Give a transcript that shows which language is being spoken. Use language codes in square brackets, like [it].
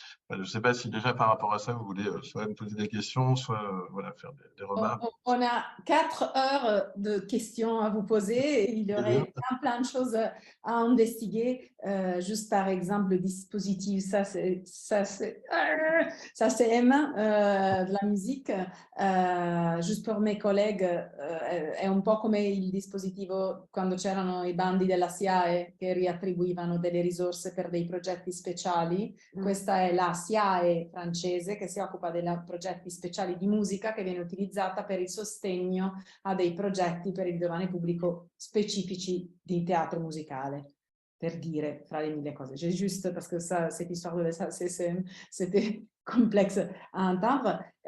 [fr] Je ne sais pas si déjà par rapport à ça, vous voulez soit me poser des questions, soit voilà, faire des remarques. On a 4 heures de questions à vous poser. Et il y aurait plein de choses à investiguer. Juste par exemple, le dispositif, ça c'est M de la musique. Juste pour mes collègues, [it] è un po' come il dispositivo quando c'erano i bandi della SIAE che riattribuivano delle risorse per dei progetti speciali. Questa è la SIAE francese che si occupa dei progetti speciali di musica che viene utilizzata per il sostegno a dei progetti per il giovane pubblico specifici di teatro musicale, per dire fra le mille cose. [fr] J'ai juste parce que ça, cette histoire de ça, c'était complexe à entendre.